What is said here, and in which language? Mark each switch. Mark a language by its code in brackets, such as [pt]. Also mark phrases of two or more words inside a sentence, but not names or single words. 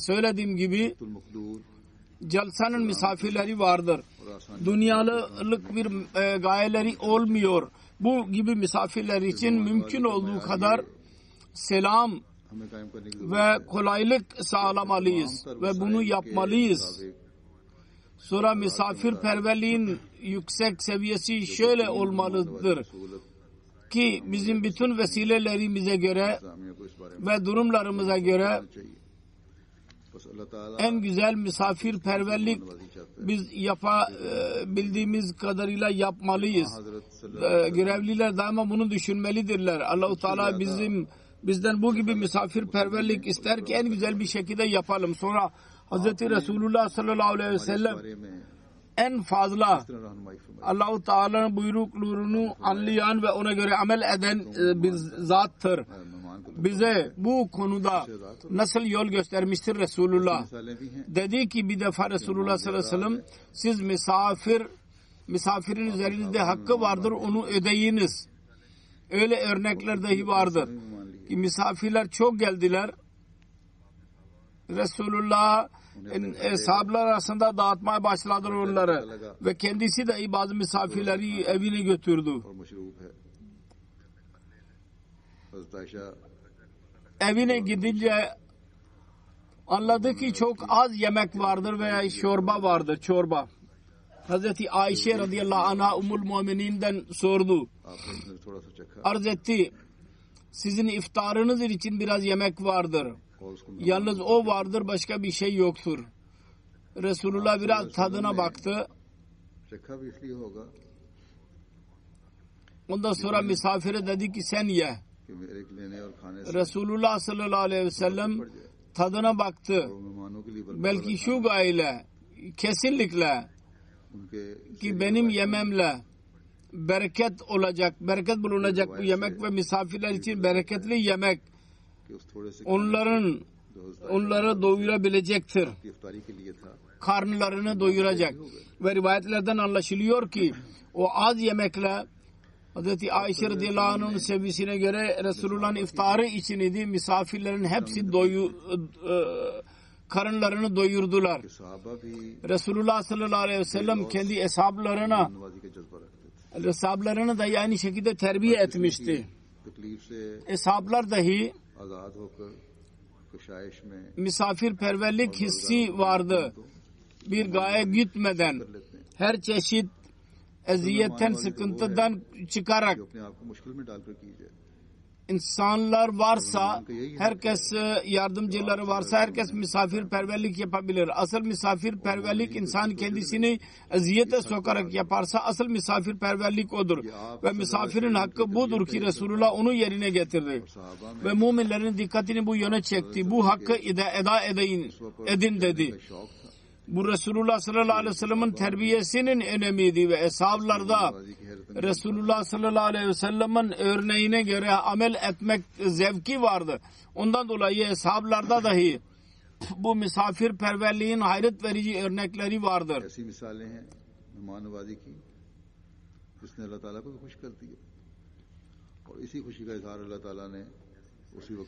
[tr] Söylediğim gibi [ur] मखदूर [tr] celsanın misafirleri vardır. [ur] اور آسان [tr] Dünyalık bir gayeleri olmuyor. Bu gibi misafirler için mümkün olduğu kadar selam [ur] ہمیں قائم کرنے کی [tr] ve kolaylık sağlamalıyız ve bunu yapmalıyız. Sonra misafirperverliğin yüksek seviyesi şöyle olmalıdır ki bizim bütün vesilelerimize göre [ur] انتظامیہ کو اس بارے میں [tr] ve durumlarımıza göre [ur] چاہیے۔ بس اللہ تعالیٰ [tr] en güzel misafirperverlik [ur] نوازی چاہتا ہے. [tr] biz yapabildiğimiz kadarıyla yapmalıyız. [ur] حضرت صلی اللہ [tr] Görevliler daima bunu düşünmelidirler. Allah-u Teala bizden bu gibi misafirperverlik ister ki en güzel bir şekilde yapalım. Sonra Hz. Resulullah [ar] صلى الله عليه و [ur] इस [tr] sellem [ur] بارے میں [tr] en fazla [ur] اس طرح رہنمائی فرمائی. [tr] Allah-u Teala'nın buyruklarını anlayan ve ona göre amel eden bir zattır. [ur] مہمان کو [tr] Bize bu konuda nasıl yol göstermiştir Resulullah. [ur] مثالیں بھی ہیں. [tr] Dedi ki bir defa Resulullah [ar] صلى الله عليه وسلم [tr] siz misafirin üzerinizde hakkı vardır onu ödeyiniz. Öyle örnekler dahi vardır. Ki misafirler çok geldiler. Resulullah sahabeler arasında dağıtmaya başladı onları. Ve kendisi de bazı misafirleri evine götürdü. [ur] اور مشروب ہے۔ حضرت عائشہ [tr] Evine gidince anladı ki çok az yemek vardır veya çorba vardır, çorba. Hazreti Ayşe [ar] رضي الله عنها [tr] Ummul Mu'minin'den sordu. [ur] آپ نے اس میں تھوڑا سا چکھا [tr] Arz etti. Sizin iftarınız için biraz yemek vardır. [ur] اور اس کو [tr] Yalnız o vardır, başka bir şey yoktur. Resulullah biraz tadına baktı. [ur] چکھا بھی اس لیے ہوگا [tr] Ondan sonra misafire dedi ki sen ye. [ur] کہ میرے لینے اور کھانے سے [tr] Resulullah [ar] صلى الله عليه وسلم [tr] tadına baktı. [ur] وہ مہمانوں کے لیے برکت [tr] Belki şu gayle kesinlikle [ur] उनके [tr] ki benim yememle bereket olacak, bereket bulunacak bu yemek ve misafirler için bereketli yemek [ur] کہ اس تھوڑے سے [tr] onları doyurabilecektir. [ur] کی افطاری کے لیے تھا [tr] Karnlarını doyuracak. Ve rivayetlerden anlaşılıyor ki o az yemekle Hazreti Ayşe [ar] رضي الله عنه'ın [tr] sevgisine göre Resulullah'ın iftarı için idi. Misafirlerin hepsi karınlarını doyurdular. [ur] کہ صحابہ بھی [tr] Resulullah [ar] صلى الله عليه وسلم [tr] kendi eshablarına [ur] نوازی کا جذبہ رکھتے تھے [tr] eshablarını da aynı şekilde terbiye etmişti. [ur] تکلیف سے [tr] Eshablar dahi [ur] آزاد ہو کر کشائش میں [tr] misafirperverlik hissi vardı. Bir gaye gütmeden [ur] کر لیتے ہیں [tr] her çeşit eziyetten, sıkıntıdan çıkarak [ur] جو اپنے آپ کو مشکل میں ڈال کر کی جائے [tr] insanlar varsa, herkes yardımcıları varsa herkes misafirperverlik yapabilir. Asıl misafirperverlik insan kendisini eziyete sokarak yaparsa asıl misafirperverlik odur. Ve misafirin hakkı budur ki Resulullah onu yerine getirdi. [ur] صحابہ میں [tr] Ve müminlerin dikkatini bu yöne çekti. Bu hakkı eda edin dedi. [ur] شوق تھا [tr] Bu Resulullah [ar] صلى الله عليه وسلم'in [tr] terbiyesinin önemiydi ve eshablarda [ur] نوازی کی حیرت [tr] Resulullah [ar] صلى الله عليه وسلم'in [tr] örneğine göre amel etmek zevki vardı. Ondan dolayı eshablarda dahi bu misafirperverliğin hayret verici örnekleri vardır. [ur] ایسی مثالیں ہیں مہمان نوازی کی جس نے اللہ تعالیٰ کو بھی خوش کر دیا اور اسی خوشی کا اظہار اللہ تعالیٰ نے اسی وقت